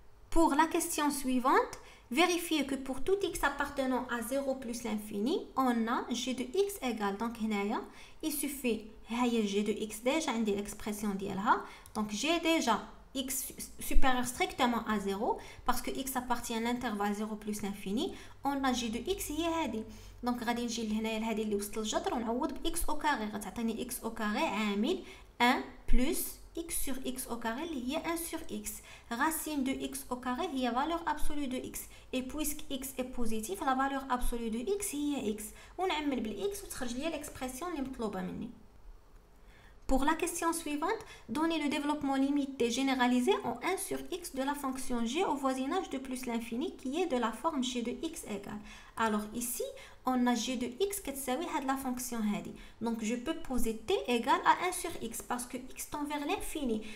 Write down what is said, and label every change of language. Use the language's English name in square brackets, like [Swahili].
[French] pour la question suivante, vérifiez que pour tout x appartenant à 0 plus l'infini, on a g de x égale. donc هنايا [Arabic] il suffit هي [French] g de x déjà عندي l'expression ديالها. donc j'ai déjà x supérieur strictement à 0 parce que x appartient à l'intervalle 0 plus l'infini. on a g de x هي هذه. [Arabic] donc غادي نجي لهنايا لهذه اللي وسط الجذر ونعوض ب [French] x au carré. [Arabic] غتعطيني x au carré عامل 1 plus [French] x sur x au carré [Arabic] اللي هي [French] 1 sur x. Racine de x au carré هي valeur absolue de x. Et puisque x est positif, la valeur absolue de x هي x. [Arabic] ونعمل بالx وتخرج لي [French] l'expression [Arabic] اللي مطلوبة مني. [French] Pour la question suivante, donnez le développement limité généralisé en 1 sur x de la fonction g au voisinage de plus l'infini qui est de la forme g de x égale. Alors ici, on a g de x qui est la fonction هذه. Donc je peux poser t égale à 1 sur x parce que x tend vers l'infini.